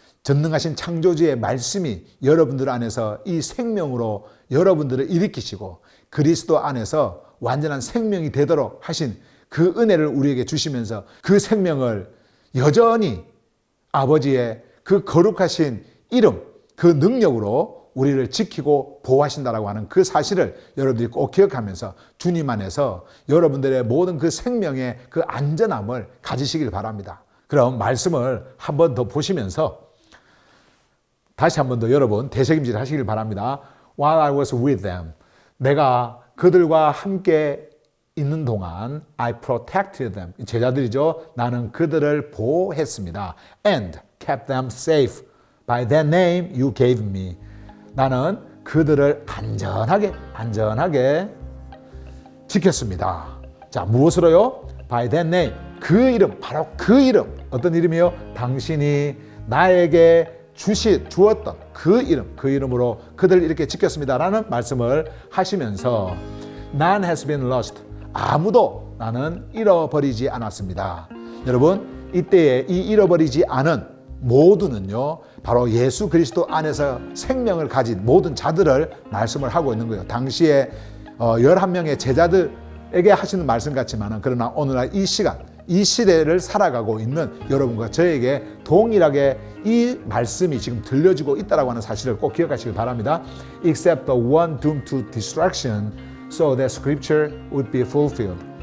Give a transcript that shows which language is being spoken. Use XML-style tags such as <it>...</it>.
<ko>전능하신 창조주의 말씀이 여러분들 안에서 이 생명으로 여러분들을 일으키시고 그리스도 안에서 완전한 생명이 되도록 하신 그 은혜를 우리에게 주시면서 그 생명을 여전히 아버지의 그 거룩하신 이름, 그 능력으로 우리를 지키고 보호하신다라고 하는 그 사실을 여러분들이 꼭 기억하면서 주님 안에서 여러분들의 모든 그 생명의 그 안전함을 가지시길 바랍니다. 그럼 말씀을 한 번 더 보시면서 다시 한 번 더 여러분 되새김질 하시길 바랍니다.</ko> <en>While I was with them,</en> <ko>내가 그들과 함께 있는 동안</ko> <en>I protected them.</en> <ko>제자들이죠. 나는 그들을 보호했습니다.</ko> <en>And kept them safe by that name you gave me.</en> <ko>나는 그들을 안전하게 지켰습니다. 자, 무엇으로요?</ko> <en>By that name.</en> <ko>그 이름, 바로 그 이름. 어떤 이름이요? 당신이 나에게 주었던 그 이름으로 그들을 이렇게 지켰습니다라는 말씀을 하시면서</ko> <en>None has been lost.</en> <ko>아무도 나는 잃어버리지 않았습니다. 여러분, 이때에 이 잃어버리지 않은 모두는요, 바로 예수 그리스도 안에서 생명을 가진 모든 자들을 말씀을 하고 있는 거예요. 당시에 11명의 제자들에게 하시는 말씀 같지만은 그러나 오늘날 이 시간 이 시대를 살아가고 있는 여러분과 저에게 동일하게 이 말씀이 지금 들려지고 있다고 하는 사실을 꼭 기억하시기 바랍니다.</ko> <en>Except the one doomed to destruction, so that scripture would be fulfilled.</en>